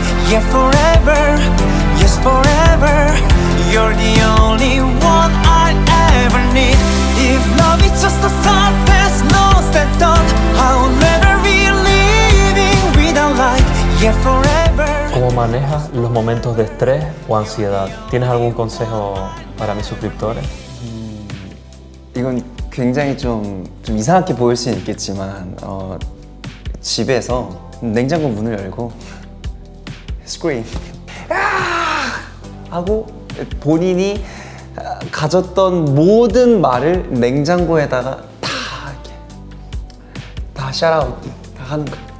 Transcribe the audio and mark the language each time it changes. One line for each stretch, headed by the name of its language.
English: Yeah, forever, yes, forever. You're the only one I ever need. If love is just a surface, lost and done, I'll never be living without light. Yeah, forever.
Spanish: ¿Cómo manejas los momentos de estrés o ansiedad? ¿Tienes algún consejo para mis suscriptores?
Korean: 이건 굉장히 좀 이상하게 보일 수 있겠지만 집에서 냉장고 문을 열고 스크림 하고 본인이 가졌던 모든 말을 냉장고에다가 다 이렇게 다 샤라웃 다 하는 거야.